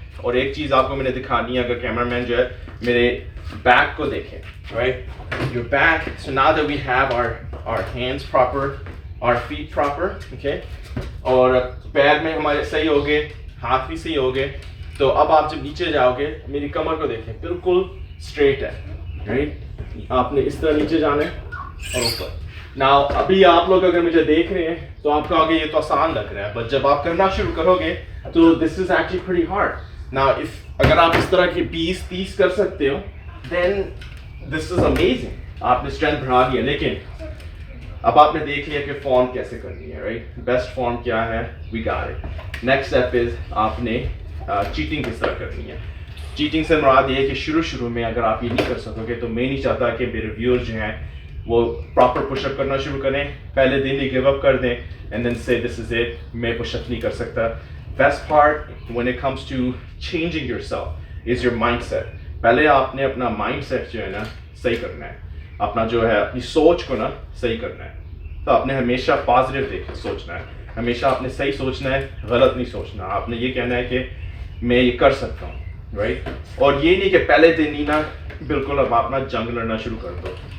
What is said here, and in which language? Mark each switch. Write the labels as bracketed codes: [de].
[ur] اور ایک چیز آپ کو میں نے دکھانی ہے, اگر کیمرہ مین جو ہے میرے بیک کو دیکھیں, right, your back. [en] So now that we have our hands proper, our feet proper, okay. [ur] اور پیر میں ہمارے صحیح ہو گئے, ہاتھ بھی صحیح ہو گئے. تو اب آپ جب نیچے جاؤ گے میری کمر کو دیکھیں بالکل اسٹریٹ ہے, رائٹ. آپ نے اس طرح نیچے جانا ہے اور اوپر. ناؤ ابھی آپ لوگ اگر مجھے دیکھ رہے ہیں تو آپ کہو گے یہ تو آسان لگ رہا ہے, بٹ جب آپ کرنا شروع کرو گے تو [en] This is actually pretty hard. [ur] Now اگر آپ اس طرح کے 20-30 کر سکتے ہو [en] Then this is amazing. [ur] آپ نے اسٹرینتھ بڑھا لیا. لیکن اب آپ نے دیکھ لیا کہ فارم کیسے کرنی ہے, رائٹ. بیسٹ فارم کیا ہے, [en] We got it. Next step is [ur] آپ نے چیٹنگ کس طرح کرنی ہے. چیٹنگ سے مراد یہ ہے کہ شروع میں اگر آپ یہ نہیں کر سکو گے تو میں نہیں چاہتا کہ میرے ویورز جو ہیں وہ پراپر پش اپ کرنا شروع کریں, پہلے دن ہی گیو اپ کر دیں [en] and then سے this is it, [ur] میں پش اپ نہیں کر سکتا. [en] Best part when it comes to changing yourself is your mindset. [ur] پہلے آپ نے اپنا مائنڈ سیٹ جو ہے نا صحیح کرنا ہے, اپنا جو ہے اپنی سوچ کو نا صحیح کرنا ہے. تو آپ نے ہمیشہ پازیٹیو سوچنا ہے, ہمیشہ آپ نے صحیح سوچنا ہے, غلط نہیں سوچنا. آپ نے یہ کہنا ہے کہ میں یہ کر سکتا ہوں, رائٹ. اور یہ نہیں کہ پہلے دن ہی نا بالکل اب آپ نا جنگ لڑنا شروع کر دو.